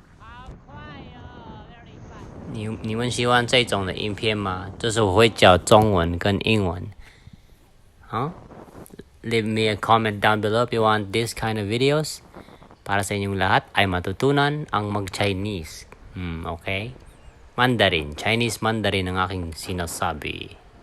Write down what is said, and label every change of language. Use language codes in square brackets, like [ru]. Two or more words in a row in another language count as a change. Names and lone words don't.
[zh] 你们喜欢这种的影片吗？就是我会教中文跟英文。 [en] Leave me a comment down below if you want this kind of videos. [tl] Para sa inyong lahat ay matutunan ang mag-Chinese. Okay? Mandarin. [en] Chinese Mandarin [tl] ang aking sinasabi.